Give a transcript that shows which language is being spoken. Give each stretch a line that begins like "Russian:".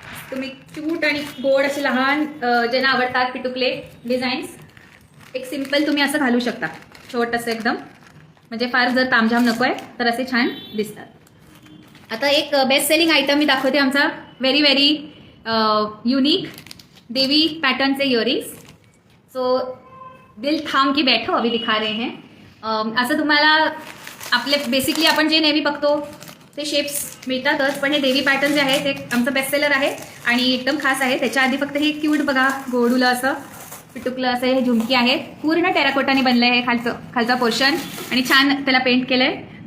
Marathi: तुम्ही क्यूट आणि गोड असे लहान ज्यांना आवडतात पिटुकले डिझाईन्स एक सिम्पल तुम्ही असं घालू शकता. छोटंसं एकदम, म्हणजे फार जर तामझाम नको आहे तर असे छान दिसतात. आता एक बेस्ट सेलिंग आयटम मी दाखवते आमचा. व्हेरी व्हेरी युनिक देवी पॅटर्नचे इयरिंग्स.
Hindi: सो दिल थांब की बैठो अभी दिखा रहे हैं.
Marathi: असं तुम्हाला आपले बेसिकली आपण जे नेहमी बघतो ते शेप्स मिळतातच, पण हे देवी पॅटर्न जे आहे ते आमचं बेस्ट सेलर आहे आणि एकदम खास आहे. त्याच्या आधी फक्त हे क्यूट बघा, गोडुलं असं पिटुकलं असं हे झुमकी आहे. पूर्ण टेराकोटाने बनलं आहे हे खालचा पोर्शन आणि छान त्याला पेंट केलं आहे.